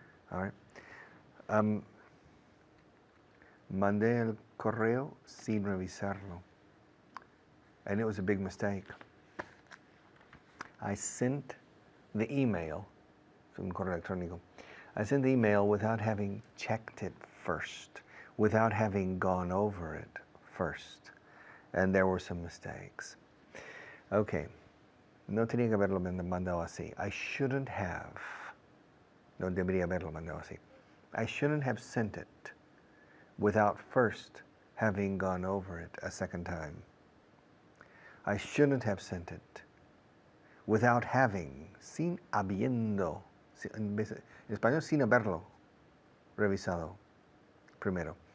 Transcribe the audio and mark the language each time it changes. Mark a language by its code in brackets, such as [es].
[en] All right. [es] Mandé el correo sin revisarlo, [en] and it was a big mistake. I sent the email, [es] un correo electrónico. [en] I sent the email without having checked it first, without having gone over it first, and there were some mistakes. [es] Okay, no tenía que haberlo mandado así. [en] I shouldn't have. [es] No debería haberlo mandado así. [en] I shouldn't have sent it without first having gone over it a second time. I shouldn't have sent it without having, [es] sin habiendo, en español sin haberlo revisado primero.